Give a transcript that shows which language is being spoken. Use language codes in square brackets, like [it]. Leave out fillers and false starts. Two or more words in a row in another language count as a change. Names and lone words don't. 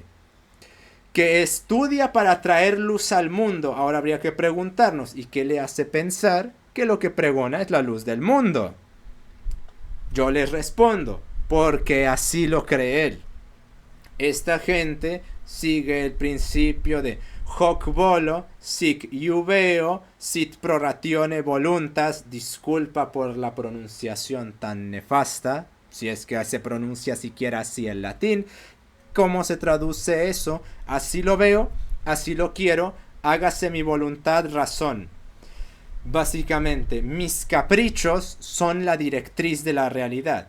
[es] Que estudia para traer luz al mundo. Ahora habría que preguntarnos, ¿y qué le hace pensar que lo que pregona es la luz del mundo? Yo les respondo, porque así lo cree él. Esta gente sigue el principio de [la] hoc volo, sic juveo, sit proratione voluntas. [es] Disculpa por la pronunciación tan nefasta, si es que se pronuncia siquiera así en latín. ¿Cómo se traduce eso? Así lo veo, así lo quiero, hágase mi voluntad razón. Básicamente, mis caprichos son la directriz de la realidad.